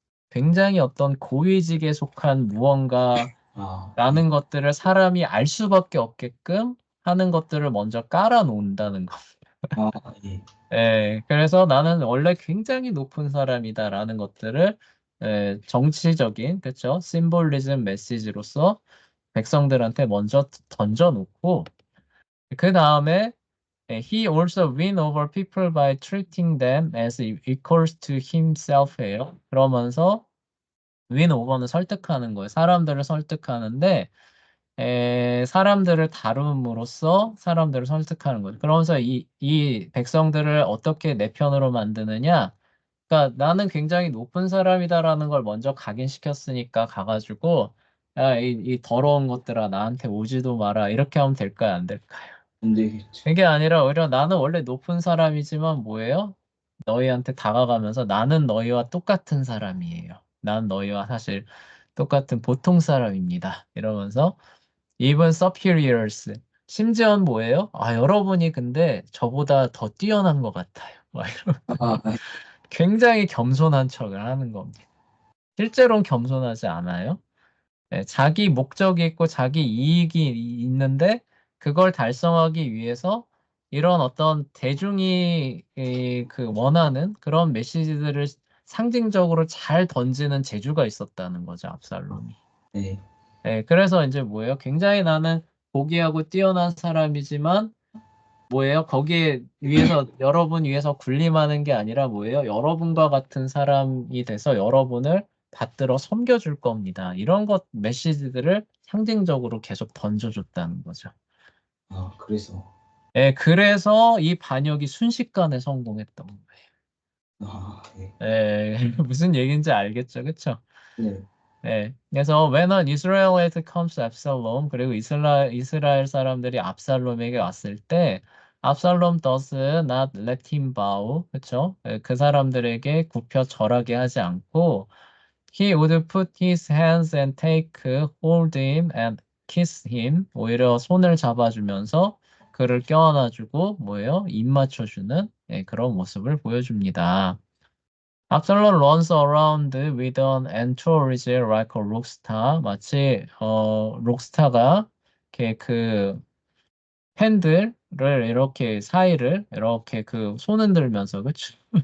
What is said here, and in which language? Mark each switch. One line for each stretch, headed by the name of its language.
Korean: 굉장히 어떤 고위직에 속한 무언가라는 네, 것들을 사람이 알 수밖에 없게끔 하는 것들을 먼저 깔아놓는다는 거. 아, 예. 그래서 나는 원래 굉장히 높은 사람이다라는 것들을 정치적인, 그쵸?
English: 심볼리즘 메시지로서 백성들한테 먼저 던져놓고, 그 다음에 he also win over people by treating them as equals to himself예요.
Korean: 그러면서 win over는 설득하는 거예요. 사람들을 설득하는데 사람들을 다룸으로써 사람들을 설득하는 거죠. 그러면서 이 백성들을 어떻게 내 편으로 만드느냐? 그러니까 나는 굉장히 높은 사람이다라는 걸 먼저 각인시켰으니까 가가지고 이 더러운 것들아 나한테 오지도 마라 이렇게 하면 될까요? 안 될까요? 안 되겠죠. 그게 아니라 오히려 나는 원래 높은 사람이지만 뭐예요? 너희한테 다가가면서 나는 너희와 똑같은 사람이에요. 난 너희와 사실 똑같은 보통 사람입니다.
English: 이러면서 even superiors.
Korean: 심지어는 뭐예요? 아, 여러분이 근데 저보다 더 뛰어난 것 같아요. 막 아, 굉장히 겸손한 척을 하는 겁니다. 실제로는 겸손하지 않아요. 자기 목적이 있고 자기 이익이 있는데 그걸 달성하기 위해서 이런 어떤 대중이 그 원하는 그런 메시지들을 상징적으로 잘 던지는 재주가 있었다는 거죠, 압살롬이. 네. 그래서 이제 뭐예요? 굉장히 나는 고귀하고 뛰어난 사람이지만 뭐예요? 거기에 위해서 여러분 위해서 군림하는 게 아니라 뭐예요? 여러분과 같은 사람이 돼서 여러분을 받들어 섬겨줄 겁니다. 이런 것 메시지들을 상징적으로 계속 던져줬다는 거죠. 아, 그래서. 그래서 이 반역이 순식간에 성공했던 거예요. 아, 예. 무슨 얘기인지 알겠죠, 그쵸? 네.
English: 그래서 when an Israelite comes to Absalom, 그리고 이스라엘 사람들이 압살롬에게 왔을 때 압살롬 does not let him bow, 그쵸? 그 사람들에게 굽혀 절하게 하지 않고 he would put his hands and take hold him and kiss him.
Korean: 오히려 손을 잡아주면서 그를 껴안아주고 뭐예요? 입 맞춰주는 그런 모습을 보여줍니다.
English: Absalom runs around with an entourage like a rockstar.
Korean: 마치 록스타가 이렇게 그 팬들을 이렇게 사이를 이렇게 그 손 흔들면서 그쵸?